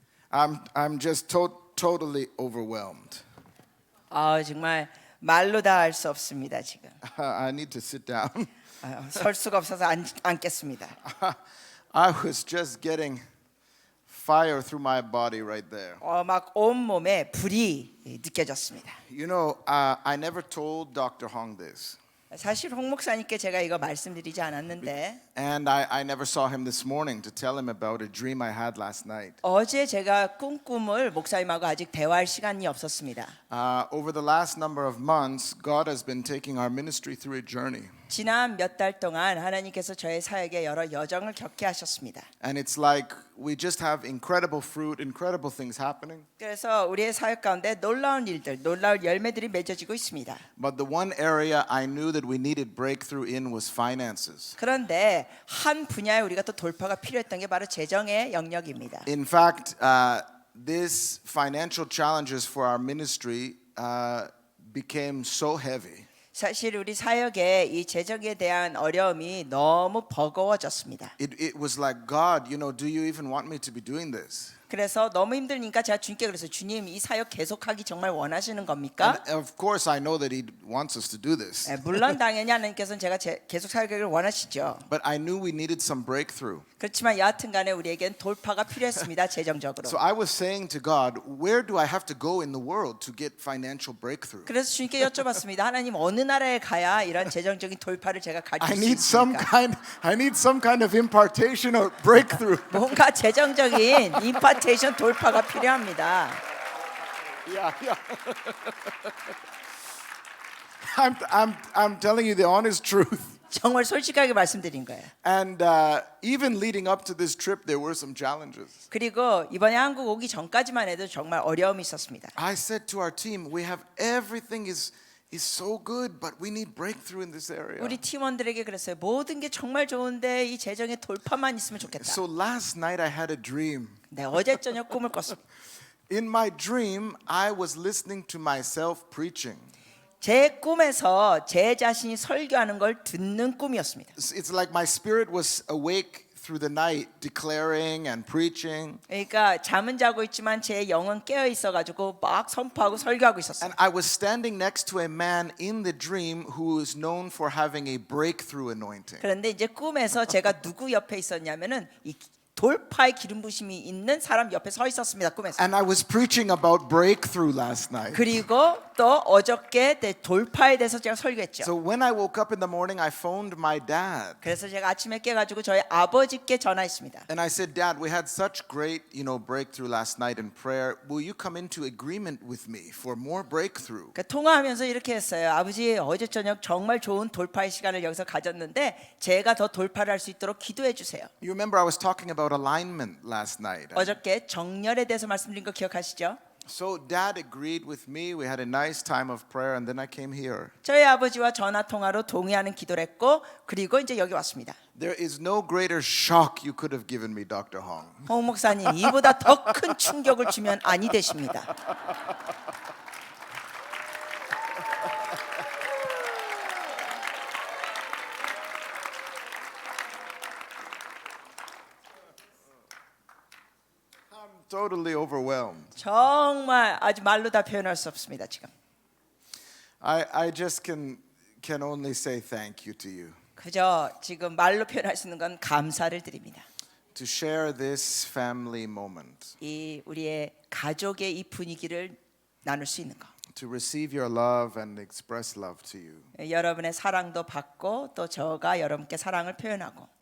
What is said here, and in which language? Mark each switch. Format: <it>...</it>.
<en>I'm just totally overwhelmed.</en> <ko>정말 말로 다 할 수 없습니다 지금.</ko> <en>I need to sit down.</en> <ko>설 수가 없어서 앉겠습니다.</ko> <en>I was just getting fire through my body right there.</en> <ko>막 온 몸에 불이 느껴졌습니다.</ko> <en>You know, I never told Dr. Hong this.</en> <ko>사실 홍 목사님께 제가 이거 말씀드리지 않았는데</ko> <en>And I never saw him this morning to tell him about a dream I had last night.</en> <ko>어제 제가 꿈을 목사님하고 아직 대화할 시간이 없었습니다.</ko> <en>Over the last number of months, God has been taking our ministry through a journey.</en> <ko>지난 몇 달 동안 하나님께서 저의 사역에 여러 여정을 겪게 하셨습니다.</ko> <en>And it's like we just have incredible fruit, incredible things happening.</en> <ko>그래서 우리의 사역 가운데 놀라운 일들, 놀라운 열매들이 맺어지고 있습니다.</ko> <en>But the one area I knew that we needed breakthrough in was finances.</en> <ko>그런데 한 분야에 우리가 또 돌파가 필요했던 게 바로 재정의 영역입니다.</ko> <en>In fact, these financial challenges for our ministry became so heavy.</en> <ko>사실 우리 사역에 이 재정에 대한 어려움이 너무 버거워졌습니다.</ko> <en>It was like, God, you know, do you even want me to be doing this?</en> <ko>그래서 너무 힘드니까 제가 주님께 그랬어요. 주님, 이 사역 계속하기 정말 원하시는 겁니까?</ko> <en>And of course, I know that He wants us to do this.</en> <ko>물론 당연히 하나님께서는 제가 계속 사역을 원하시죠.</ko> <en>But I knew we needed some breakthrough.</en> <ko>그렇지만 여하튼간에 우리에겐 돌파가 필요했습니다. 재정적으로.</ko> <en>So I was saying to God, where do I have to go in the world to get financial breakthrough?</en> <ko>그래서 주님께 여쭤봤습니다. 하나님 어느 나라에 가야 이런 재정적인 돌파를 제가 가질</ko> <en>I</en> <ko>수</ko> <en>need some</en> <ko>있습니까?</ko> <en>kind of impartation or breakthrough.</en> <ko>뭔가 재정적인 임파테이션 돌파가 필요합니다.</ko> <en>Yeah. I'm telling you the honest truth.</en> <ko>정말 솔직하게 말씀드린 거예요.</ko> <en>And even leading up to this trip, there were some challenges.</en> <ko>그리고 이번에 한국 오기 전까지만 해도 정말 어려움이 있었습니다.</ko> <en>I said to our team, we have everything is so good, but we need breakthrough in this area.</en> <ko>우리 팀원들에게 그랬어요. 모든 게 정말 좋은데 이 재정의 돌파만 있으면 좋겠다.</ko> <en>So last night I had a dream.</en> <ko>네, 어제 저녁 꿈을 꿨습니다.</ko> <en>In my dream, I was listening to myself preaching.</en> <ko>제 꿈에서 제 자신이 설교하는 걸 듣는 꿈이었습니다.</ko> <en>It's like my spirit was awake through the night, declaring and preaching.</en> <ko>그러니까 잠은 자고 있지만 제 영은 깨어 있어가지고 막 선포하고 설교하고 있었어요.</ko> <en>And I was standing next to a man in the dream who is known for having a breakthrough anointing.</en> <ko>그런데 이제 꿈에서 제가 누구 옆에 있었냐면은 이 돌파의 기름 부심이 있는 사람 옆에 서 있었습니다. 꿈에서.</ko> <en>And I was preaching about breakthrough last night.</en> <ko>그리고 또 어저께 돌파에 대해서 제가 설교했죠.</ko> <en>So when I woke up in the morning, I phoned my dad.</en> <ko>그래서 제가 아침에 깨가지고 저희 아버지께 전화했습니다.</ko> <en>And I said, Dad, we had such great, breakthrough last night in prayer. Will you come into agreement with me for more breakthrough?</en> <ko>그러니까 통화하면서 이렇게 했어요. 아버지, 어제 저녁 정말 좋은 돌파의 시간을 여기서 가졌는데 제가 더 돌파를 할 수 있도록 기도해 주세요.</ko> <en>You remember I was talking about alignment last night.</en> <ko>어저께 정렬에 대해서 말씀드린 거 기억하시죠?</ko> <en>So Dad agreed with me. We had a nice time of prayer, and then I came here.</en> <ko>저희 아버지와 전화 통화로 동의하는 기도를 했고 그리고 이제 여기 왔습니다.</ko> <en>There is no greater shock you could have given me, Dr. Hong.</en> <ko>홍 목사님, 이보다 더 큰 충격을 주면 아니 되십니다.</ko> <en>Totally overwhelmed.</en> <ko>정말 아주 말로 다 표현할 수 없습니다 지금.</ko> <en>I just can only say thank you to you.</en> <ko>그저 지금 말로 표현할 수 있는 건 감사를 드립니다.</ko> <en>To share this family moment.</en> <ko>이 우리의 가족의 이 분위기를 나눌 수 있는 거.</ko> <en>To receive your love and express love to you.</en> <ko>여러분의 사랑도 받고 또 저가 여러분께 사랑을 표현하고.</ko>